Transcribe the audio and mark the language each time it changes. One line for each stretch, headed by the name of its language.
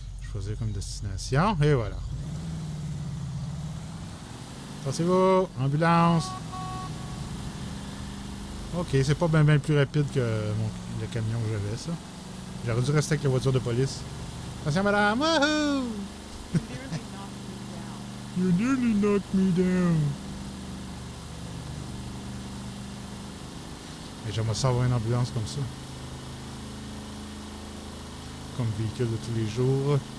French: Choisir comme destination, et voilà. Passez-vous, ambulance. Ok, c'est pas bien plus rapide que le camion que j'avais, ça. J'aurais dû rester avec la voiture de police. Attention, madame! Wouhou!
English: You nearly knocked me down.
French: Et j'aimerais ça avoir une ambulance comme ça. Comme véhicule de tous les jours.